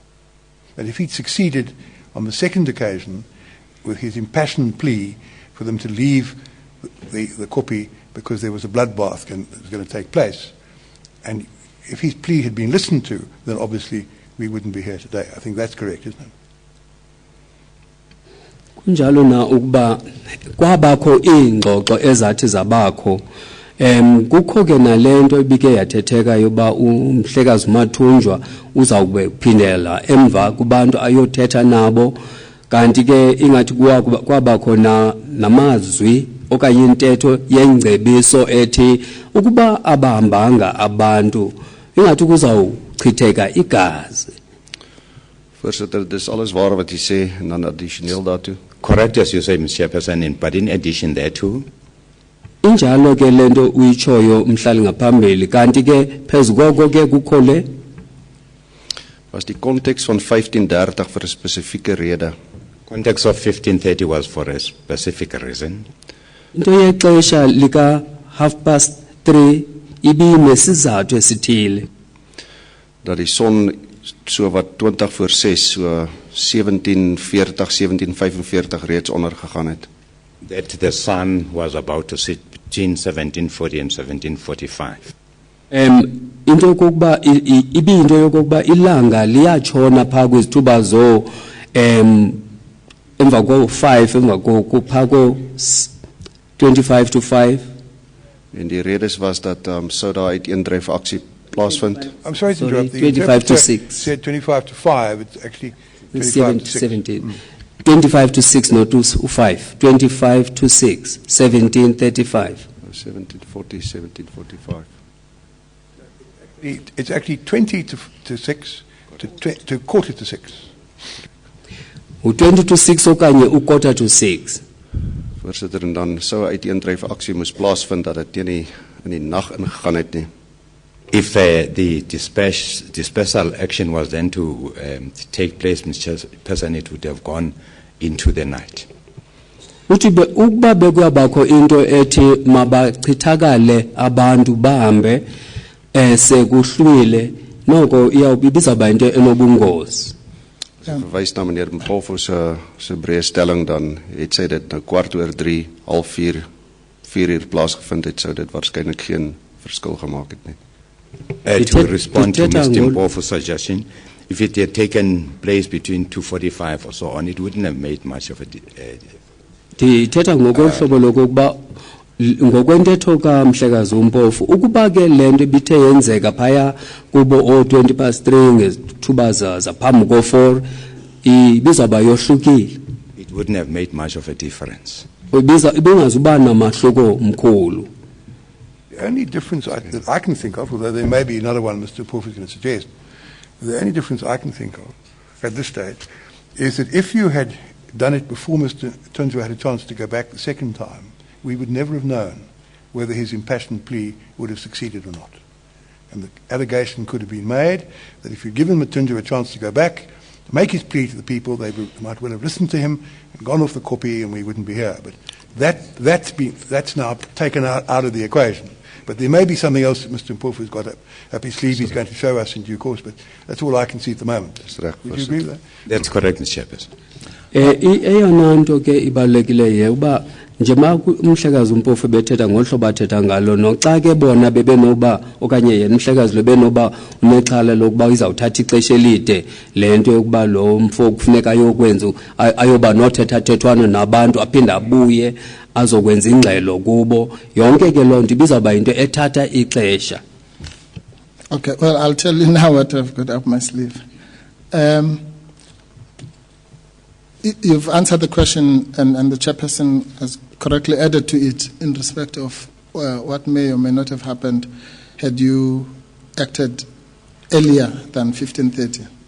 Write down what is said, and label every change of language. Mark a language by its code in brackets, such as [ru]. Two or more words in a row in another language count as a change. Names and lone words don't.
[en] And if he'd succeeded on the second occasion with his impassioned plea for them to leave the Kopi because there was a bloodbath that was going to take place. And if his plea had been listened to, then obviously we wouldn't be here today. I think that's correct, isn't it? [xh] Kunjalo na ukuba kwabakho ingxoxo ezathi zabakho kukho ke nalento ibike yathetheka yoba umhlekazi uMathunjwa uzawube kuphindela emva kubantu ayothetha nabo kanti ke ingathi kwabakho namazwi okanye intetho yengcebiso ethi ukuba abahambanga abantu ingathi kuzawuchitheka igazi. [af] Voorsitter, dis alles waar wat jy sê en dan addisioneel daartoe. [en] Correct as you say, Mr. Chairperson, but in addition thereto, [xh] Injalo ke lento uyichoyo umhlali ngaphambili kanti ke phezukoko ke kukho le [af] Was die konteks van 1530 vir 'n spesifieke rede. [en] context of 1530 was for a specific reason. [xh] into yexesha lika 3:30 ibinesizathu esithile [af] Dat die son so wat 20 voor 6 so 1740 1745 reeds ondergegaan het. [en] That the sun was about to set between 1740 and 1745. [xh] into yokokuba ibinto yokokuba ilanga liyatshona phaa kwizithuba zo emva ko-5 emva kophaa ko-25 to 5. [af] En die redes was dat sou daar uiteendryf aksie plaasvind. [en] I'm sorry to Sorry, interrupt. The 25 to interpreter 6. said 25 to 5. It's actually 25 to 6. 17. 25 to 6, not to 5. 25 to 6, 1735. 1740 1745. It's actually 20 to 6 to quarter to 6. [xh] U-20 to 6 okanye u-quarter to 6. [af] Voorsitter, en dan sou uiteendryf aksie moes plaasvind dat dit teen in die nag ingegaan het nie. [en] If the dispersal action was then to take place, Mr. Chairperson, it would have gone into the night. [xh] Uthi ukuba bekuyabakho into ethi mabachithakale abantu bahambe sekuhlwile noko ibizawuba into enobungozi. [af] Verwys na meneer Mpofo se breë stelling dan het sy dit nou 3:15, 4 uur plaasgevind het, sou dit waarskynlik geen verskil gemaak het nie. [en] To respond to Mr. Mpofo's suggestion, if it had taken place between 2:45 or so on, it wouldn't have made much of a [xh] Ndithetha ngokohlobo lokokuba ngokwentetho kaMhlekazi uMpofu ukuba ke lento ibithe yenzeka phaya kubo o-3:20 ngezithuba zaphambi ko-4 ibizawuba yohlukile. [en] It wouldn't have made much of a difference. [xh] Ibingazuba namahluko mkhulu. [en] The only difference that I can think of, although there may be another one Mr. Mpofu is going to suggest, the only difference I can think of at this stage is that if you had done it before Mr. Tunjwa had a chance to go back the second time, we would never have known whether his impassioned plea would have succeeded or not. And the allegation could have been made that if you'd given Tunjwa a chance to go back, to make his plea to the people, they might well have listened to him and gone off the Kopi and we wouldn't be here. But that's now taken out of the equation. But there may be something else that Mr. Mpofu has got up his sleeve he's going to show us in due course, but that's all I can see at the moment. Would you agree with that? That's correct, Mr. Chairperson. [xh] Eyona nto ke ibalulekileyo uba njema umhlekazi uMpofu bethetha ngohlobo athetha ngalo noxa ke bona bebenoba okanye yena umhlekazi lo benoba unexhala lokuba izawuthatha ixesha elide lento yokuba lo mfo kufuneka ayokwenza ayoba nothethathethwana nabantu aphinde abuye azokwenza ingxelo kubo yonke ke loo nto ibizawuba yinto ethatha ixesha. [en] Okay, well, I'll tell you now what I've got up my sleeve. You've answered the question, and the chairperson has correctly added to it in respect of what may or may not have happened had you acted earlier than 1530.